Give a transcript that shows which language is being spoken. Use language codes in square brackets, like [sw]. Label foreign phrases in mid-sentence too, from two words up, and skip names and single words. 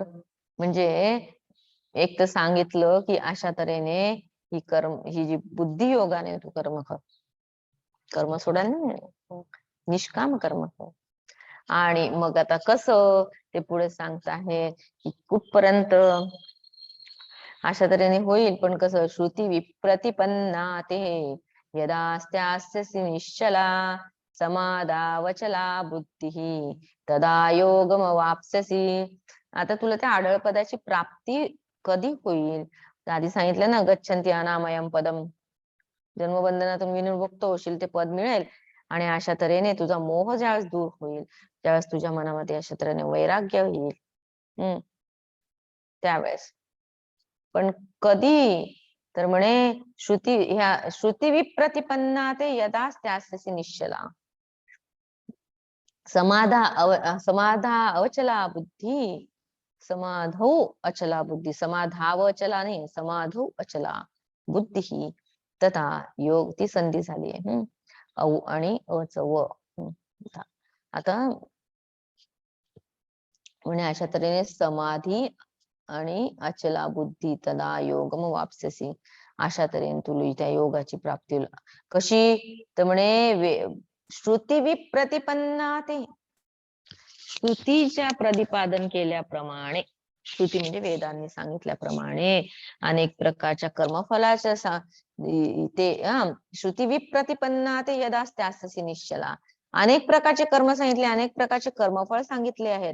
[mr] म्हणजे एक तर सांगितलं की अशा तऱ्हेने ही जी बुद्धी योगाने तू कर्म कर, कर्म सोडायला नाही, निष्काम कर्म कर. आणि मग आता कसं ते पुढे सांगत आहे की कुठपर्यंत अशा तऱ्हेने होईल, पण कसं, [sa] श्रुती विप्रतिपन्ना ते यदास्त्यास्यसि निश्चला समादावचला बुद्धी तदा योगमवाप्स्यसि. [mr] आता तुला त्या आढळ पदाची प्राप्ती कधी होईल? आधी सांगितलं ना, [sa] गच्छन्ति अनामयम पदम, [mr] जन्मबंधनातून विनिर्मुक्त होशील, ते पद मिळेल. आणि अशा तऱ्हेने तुझा मोह ज्यावेळेस दूर होईल, त्यावेळेस तुझ्या मनामध्ये अशा तऱ्हेने वैराग्य होईल, त्यावेळेस. पण कधी? तर म्हणे [sa] श्रुती विप्रतिपन्ना ते यदास्त्यास्यसि निश्चला समाधा अवचला बुद्धी, समाधौ अचला बुद्धी, समाधाव अचला नाही, समाधौ अचला बुद्धी तथा योग, [mr] ती संधी झाली आहे. औ आणि अच व. आता म्हणे अशा तऱ्हेने समाधी आणि [sa] अचला बुद्धी तदा योगम वाप्स्यसि, [mr] अशा तऱ्हेने तुला त्या योगाची प्राप्ती होईल. कशी? तर म्हणे [sa] श्रुती विप्रतिपन्ना ते, [mr] श्रुतीच्या प्रतिपादन केल्याप्रमाणे, श्रुती म्हणजे वेदांनी सांगितल्याप्रमाणे अनेक प्रकारच्या कर्मफलाच्या [sa] ते श्रुती विप्रतिपन्ना ते यदास्त्यास्यसि निश्चला, [mr] अनेक प्रकारचे कर्म सांगितले, अनेक प्रकारचे कर्मफळ सांगितले आहेत.